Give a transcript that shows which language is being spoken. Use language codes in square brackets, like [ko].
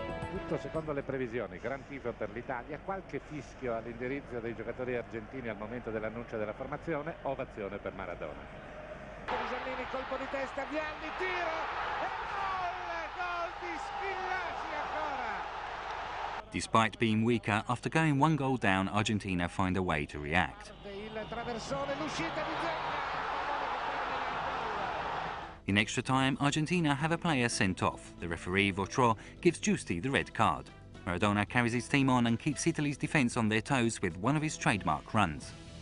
[it] Tutto secondo le previsioni, gran tifo per l'Italia, qualche fischio all'indirizzo dei giocatori argentini al momento dell'annuncio della formazione, ovazione per Maradona. Pisellini, colpo di testa, Vialli, tiro e gol di Schillaci ancora. [en] Despite being weaker, after going 1 goal down, Argentina find a way to react. [it] Il traversone, l'uscita di Zecca. [en] In extra time, Argentina have a player sent off. The referee, Votro, gives Giusti the red card. Maradona carries his team on and keeps Italy's defence on their toes with one of his trademark runs.